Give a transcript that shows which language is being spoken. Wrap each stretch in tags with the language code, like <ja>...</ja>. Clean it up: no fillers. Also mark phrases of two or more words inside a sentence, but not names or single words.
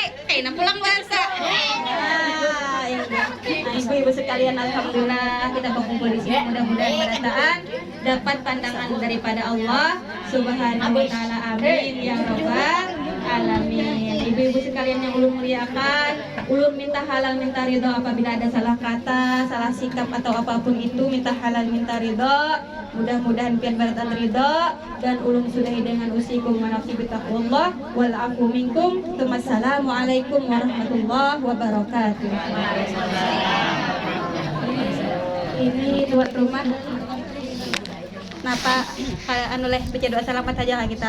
<bjn>Kayaknya pulang bahasa. Ibu-ibu sekalian, alhamdulillah kita berkumpul di sini, mudah-mudahan berataan dapat pandangan daripada Allah</bjn> <ar>سبحانه وتعالى. آمين يا رب العالمين.</ar> <bjn>Ibu-ibu sekalian yang ulun muliakan, ulun minta halal minta ridho apabila ada salah kata, salah sikap atau apapun itu, minta halal minta ridho. Mudah-mudahan pian baratan ridho, dan ulun sudahi dengan</bjn> <ar>أوصيكم ونفسي بتقوى الله والعفو منكم. والسلام عليكم ورحمة الله وبركاته.</ar> <bjn>Ini tuan rumah. Napa anu leh baca doa selamat saja lah kita.</bjn>